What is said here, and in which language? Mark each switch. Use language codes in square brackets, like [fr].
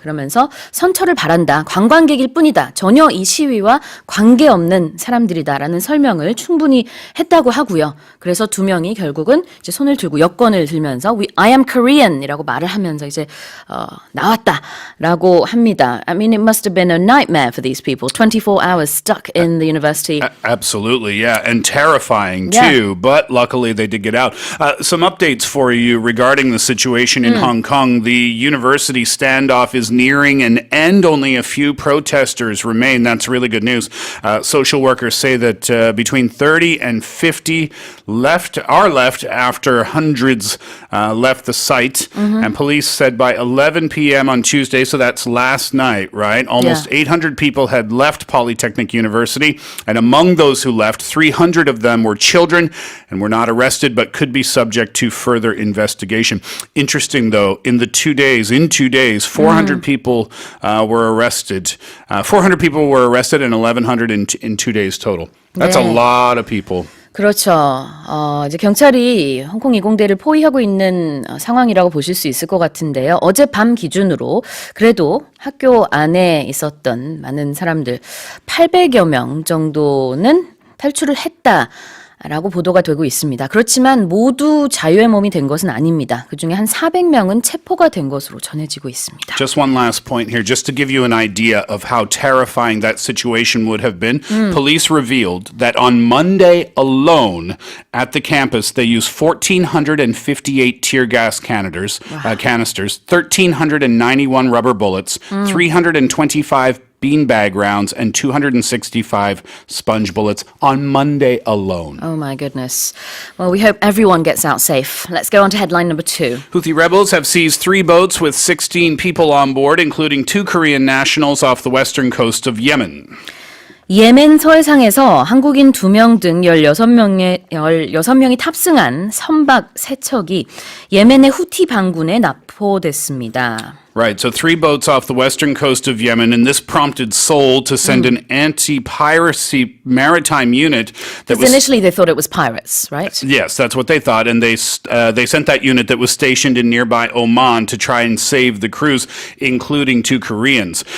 [ko] 그러면서 선처를 바란다. 관광객일 뿐이다. 전혀 이 시위와 관계없는 사람들이다라는 설명을 충분히 했다고 하고요. 그래서 2명이 결국은 이제 손을 들고 여권을 들면서 [en] I am Korean [ko] 이라고 말을 하면서 이제 나왔다라고 합니다. [en] I mean, it must have been a nightmare for these people. 24 hours stuck in the university. Absolutely, yeah, and terrifying too. But luckily, they did get out. Some updates for you regarding the situation in Hong Kong. The university standoff is nearing an end. Only a few protesters remain. That's really good news. Social workers say that between 30 and 50 are left after hundreds left the site. And police said by 11 p.m. on Tuesday, so that's last night, right? Almost 800 people had left Polytechnic University, and among those who left, 300 of them were children and were not arrested but could be subject to further investigation. Interesting, though, in 2 days, 400 people were arrested. 400 people were arrested and 1,100 in 2 days total. That's a lot of people. [ko] 그렇죠. 이제 경찰이 홍콩 이공대를 포위하고 있는 상황이라고 보실 수 있을 것 같은데요. 어젯밤 기준으로 그래도 학교 안에 있었던 많은 사람들 800여 명 정도는 탈출을 했다라고 보도가 되고 있습니다. 그렇지만 모두 자유의 몸이 된 것은 아닙니다. 그중에 한 400명은 체포가 된 것으로 전해지고 있습니다. [en] Just one last point here, just to give you an idea of how terrifying that situation would have been. Police revealed that on Monday alone at the campus, they used 1,458 tear gas canisters, 1,391 rubber bullets, 325 beanbag rounds, and 265 sponge bullets on Monday alone. Oh my goodness. Well, we hope everyone gets out safe. Let's go on to headline number 2. Houthi rebels have seized 3 boats with 16 people on board, including 2 Korean nationals off the western coast of Yemen. [ko] 예멘 서해상에서 한국인 2명 등 16명이 탑승한 선박 3척이 예멘의 후티 반군에 납포됐습니다. [en] Right, so 3 boats off the western coast of Yemen, and this prompted Seoul to send an anti-piracy maritime unit that was... Initially they thought it was pirates, right? Yes, that's what they thought, and they sent that unit that was stationed in nearby Oman to try and save the crews, including 2 Koreans.